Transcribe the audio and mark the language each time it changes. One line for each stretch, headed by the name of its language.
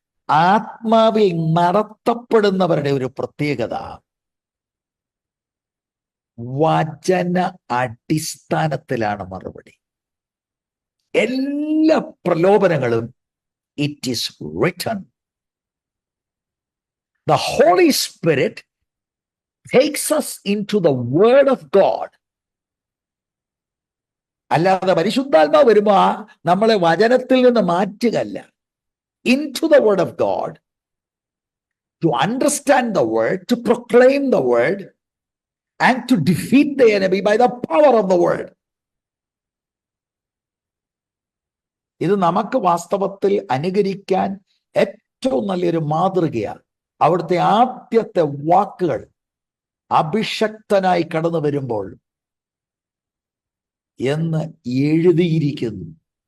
Malayalam: ആത്മാവിൽ നടത്തപ്പെടുന്നവരുടെ ഒരു പ്രത്യേകത വചന അടിസ്ഥാനത്തിലാണ് മറുപടി. എല്ലാ പ്രലോഭനങ്ങളും
English: It is written. The holy spirit takes us into the word of God.
Malayalam: അല്ലാതെ പരിശുദ്ധാത്മാവ് വരുമ്പോ നമ്മളെ വചനത്തിൽ നിന്ന് മാറ്റുകയല്ല.
English: Into the word of God, to understand the word, to proclaim the word, and to defeat the enemy by the power of the word.
Malayalam: ഇത് നമുക്ക് വാസ്തവത്തിൽ അനുകരിക്കാൻ ഏറ്റവും നല്ലൊരു മാതൃകയാണ്. അവിടുത്തെ ആദ്യത്തെ വാക്കുകൾ അഭിഷക്തനായി കടന്നു വരുമ്പോൾ, എന്ന് എഴുതിയിരിക്കുന്നു.